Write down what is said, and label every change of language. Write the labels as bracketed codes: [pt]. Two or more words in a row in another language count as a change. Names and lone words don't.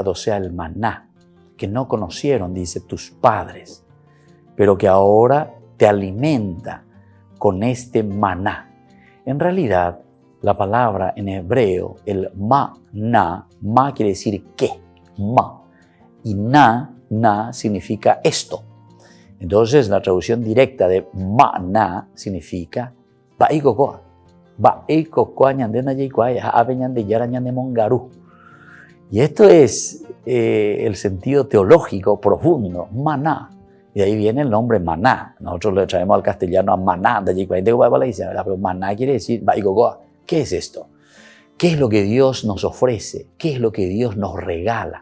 [es] O sea, el maná, que no conocieron, dice, tus padres, pero que ahora te alimenta con este maná. En realidad, la palabra en hebreo, el maná, ma quiere decir qué, ma, y na significa esto. Entonces, la traducción directa de maná significa ba'ikokoa. [gn] Ba'ikokoa ñandena yikuaya, ave ñande yara ñande mongaru. [es] Y esto es el sentido teológico profundo, maná. Y de ahí viene el nombre maná. Nosotros le traemos al castellano a maná, pero maná quiere decir ba'ikokoa. ¿Qué es esto? ¿Qué es lo que Dios nos ofrece? ¿Qué es lo que Dios nos regala?